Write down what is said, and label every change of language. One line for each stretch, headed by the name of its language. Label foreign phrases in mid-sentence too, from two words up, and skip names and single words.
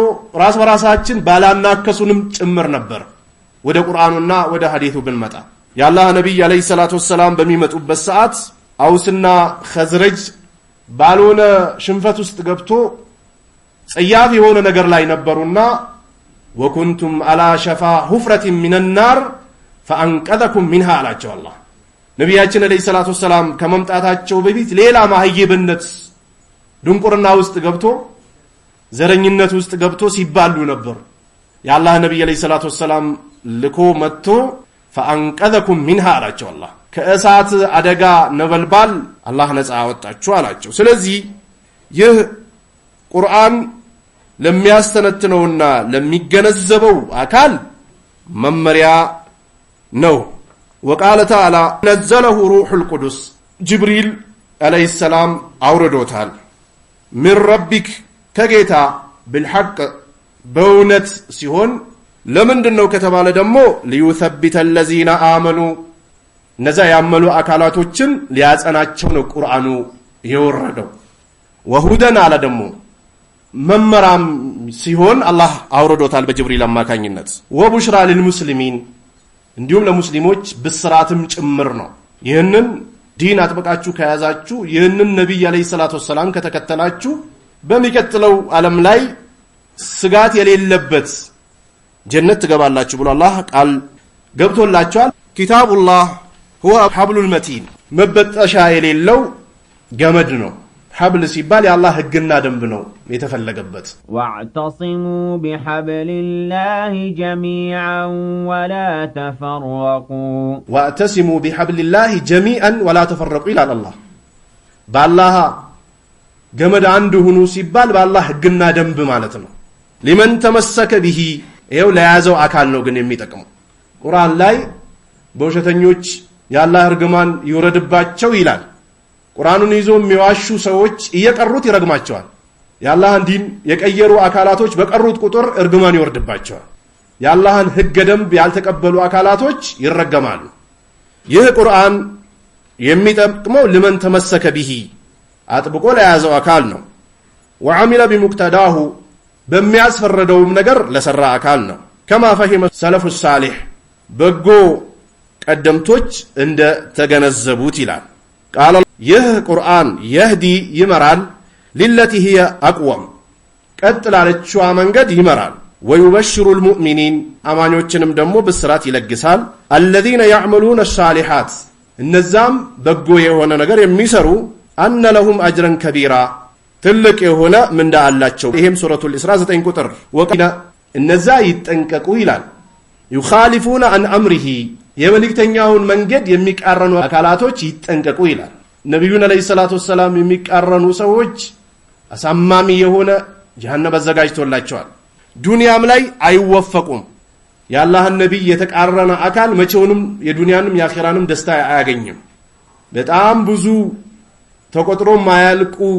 Amharic: ራስ በራሳችን ባላናከሱንም ጭምር ነበር። ወደ ቁርአኑና ወደ ሐዲሱ ብንመጣ የአላህ ነብይ
Arabic: عليه الصلاة والسلام
Amharic: በሚመጡበት ሰዓት አውስና ኸዝረጅ ባልሆነ ሽንፈት ውስጥ ገብቶ ጸያፍ የሆነ ነገር ላይ ነበሩና
Arabic: وكنتم على شفا حفرة من النار فأنقذكم منها
Amharic: አላቸው አላህ። ነብያችን
Arabic: عليه الصلاة والسلام
Amharic: ከመምጣታቸው በፊት ሌላ ማህይብነት ድንቁርና ውስጥ ገብቶ ዘረኝነት ውስጥ ገብቶ ሲባሉ ነበር። የአላህ ነብይ
Arabic: عليه الصلاة والسلام
Amharic: ልኮ መጥቶ
Arabic: فانقذكم منها
Amharic: አላቸው አላህ። ከእሳት አደጋ ነበልባል አላህ ነፃ አወጣችሁ አላቸው። ስለዚህ ይህ ቁርአን ለሚያስተነትነውና ለሚገነዘበው አካል መመሪያ ነው።
Arabic: وقال تعالى نزله روح القدس جبريل عليه السلام
Amharic: አውርዶታል።
Arabic: من ربك
Amharic: ከጌታ بالحق በእውነት ሲሆን ለምንድነው ከተባለ ደግሞ
Arabic: ليثبت الذين آمنوا
Amharic: እነዛ ያመኑ አካላቶችን ሊያጸናቸው ነው ቁርአኑ የወረደው። ወሁደን አለ ደግሞ መመራም ሲሆን አላህ አውርዶታል በጅብሪል አማካኝነት።
Arabic: وبشرى للمسلمين
Amharic: እንዲሁም ለሙስሊሞች ብስራትም ጭምር ነው። ይህንን ዲን አጥብቃችሁ ከያዛችሁ ይህንን ነብይ
Arabic: عليه الصلاة والسلام
Amharic: ከተከተላችሁ በሚቀጥለው ዓለም ላይ ስጋት የሌለበት ጀነት ትገባላችሁ ብሎ አላህ ቃል ገብቶላችኋል።
Arabic: كتاب الله هو حبل المتين
Amharic: መበጠሻ የሌለው ገመድ ነው። حبل ሲባል የአላህ ህግና ደንብ ነው የተፈለገበት።
Arabic: واعتصموا بحبل الله جميعا ولا تفرقوا واعتصموا بحبل الله جميعا ولا تفرقوا الى الله بالله
Amharic: ገመድ አንድ ሁኑ ሲባል በአላህ ህግና ደንብ ማለት ነው።
Arabic: لمن تمسك به
Amharic: ይሄው ለያዘው አካል ነው ግን የሚጠቅመው። ቁርአን ላይ በውሸተኞች የአላህ እርግማን ይወረድባቸው ይላል። ቁርአኑን ይዞ የሚዋሹ ሰዎች እየቀሩት ይረግማቸዋል። የአላህን ዲን የቀየሩ አካላቶች በቀሩት ቁጥር እርግማን ይወርድባቸዋል። የአላህን ህግ ደንብ ያልተቀበሉ አካላቶች ይረገማሉ። ይህ ቁርአን የሚጠቅመው
Arabic: لمن تمسك به
Amharic: አጥብቆ ለያዘው አካል ነው።
Arabic: وعمل بمقتضاه
Amharic: በሚያስፈረደውም ነገር ለሰራ አካል ነው።
Arabic: كما فهم سلف الصالح
Amharic: በጎ ቀደምቶች እንደ ተገነዘቡት ይላል። ቃል ይህ ቁርአን يهدي ይመራል
Arabic: للتي هي اقوم
Amharic: ቀጥ ላለችዋ መንገድ ይመራል።
Arabic: ويبشر المؤمنين
Amharic: አማኞችንም ደግሞ ብስራት ይለግሳል።
Arabic: الذين يعملون
Amharic: الصالحات እነዛም በጎ የሆነ ነገር የሚሰሩ
Arabic: أن لهم أجرا كبيرا
Amharic: ትልቅ የሆነ ምንዳ አላቸው። ይሄም ሱረቱል ኢስራ 9 ቁጥር ወቂና እነዛ ይጠንቀቁ ይላል።
Arabic: يخالفون عن امره
Amharic: የመልእክተኛውን መንገድ የሚቃረኑ አካላቶች ይጠንቀቁ ይላል። ነብዩን
Arabic: عليه الصلاة والسلام
Amharic: የሚቃረኑ ሰዎች አሳማሚ የሆነ ጀሃነም አዘጋጅቶላቸዋል። ዱንያም ላይ አይወፈቁም። የአላህን ነብይ የተቃረነ አካል መቼውንም የዱንያንም የአኺራንም ደስታ አያገኝም። በጣም ብዙ ተቆጥሮ ማያልቁ